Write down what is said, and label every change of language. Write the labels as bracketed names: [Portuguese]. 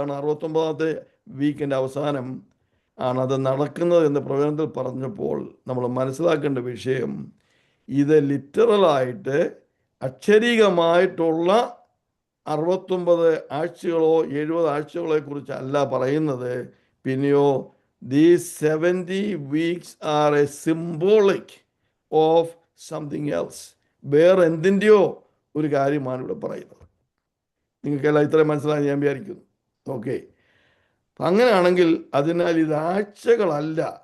[Malayalam] 69ാമത്തെ വീക്കിൻ്റെ അവസാനം ആണത് നടക്കുന്നത് എന്ന് പ്രവചനത്തിൽ പറഞ്ഞപ്പോൾ നമ്മൾ മനസ്സിലാക്കേണ്ട വിഷയം, ഇത് ലിറ്ററലായിട്ട് അക്ഷരീകമായിട്ടുള്ള 69 ആഴ്ചകളോ 70 ആഴ്ചകളെ കുറിച്ചല്ല പറയുന്നത്. പിന്നെയോ [English] These 70 weeks are a symbolic of something else. [Malayalam] വേറെ എന്തിൻ്റെയോ ഒരു കാര്യമാണ് ഇവിടെ പറയുന്നത്. നിങ്ങൾക്കെല്ലാം ഇത്രയും മനസ്സിലായി ഞാൻ വിചാരിക്കുന്നു. ഓക്കെ, അങ്ങനെയാണെങ്കിൽ അതിനാൽ ഇത് ആഴ്ചകളല്ല.